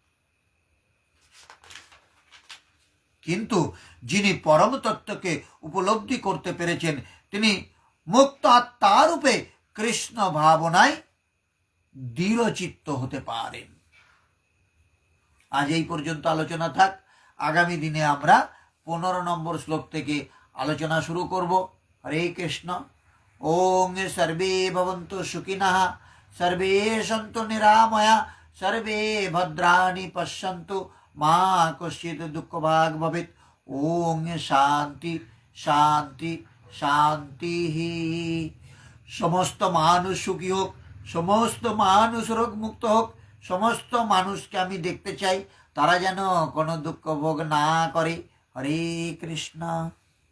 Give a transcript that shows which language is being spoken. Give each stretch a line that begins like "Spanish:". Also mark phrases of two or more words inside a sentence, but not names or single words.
Bangla: কিন্তু যিনি পরম তত্ত্বকে উপলব্ধি করতে পেরেছেন, তিনি মুক্ত আত্মারূপে কৃষ্ণ ভাবনায় দৃঢ়চিত্ত হতে পারেন। আজ এই পর্যন্ত আলোচনা থাক। আগামী দিনে আমরা 15 নম্বর শ্লোক থেকে আলোচনা শুরু করব। হরে কৃষ্ণ।
Sanskrit: ওং সর্বে ভবন্তু সুখিনঃ, সর্বে সন্তু নিরাময়া, সর্বে ভদ্রাণি পশ্যন্তু, মা কশ্চিৎ দুঃখভাগ ভবেৎ। ওং শান্তি শান্তি শান্তি।
Bangla: সমস্ত মানুষ সুখী হোক, সমস্ত মানুষ রোগ মুক্ত হোক। সমস্ত মানুষকে আমি দেখতে চাই, তারা যেন কোনো দুঃখ ভোগ না করে। হরে কৃষ্ণ।